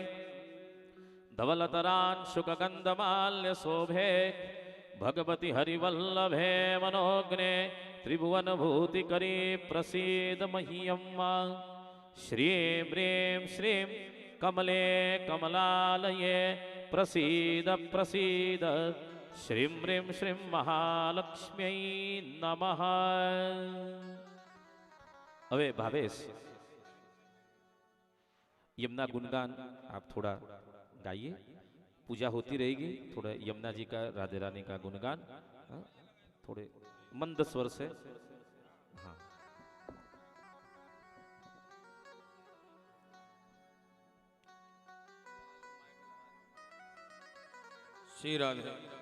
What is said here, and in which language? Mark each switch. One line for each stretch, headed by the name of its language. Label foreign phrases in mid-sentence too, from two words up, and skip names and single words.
Sanskrit: धवलतरांशुकगन्धमाल्यशोभे भगवति हरिवल्लभे मनोग्ने त्रिभुवनभूतिकरी प्रसीद मह्यम्मा श्रीं ह्रीं श्रीं कमले कमलालये प्रसीद प्रसीद श्रीं ह्रीं श्रीं महालक्ष्म्यै नमः।
Hindi: હવે ભાવેશ यमुना गुणगान आप थोड़ा गाइए, पूजा होती रहेगी, थोड़ा यमुना जी का राधे रानी का गुणगान थोड़े मंद स्वर से। हाँ श्री राधे।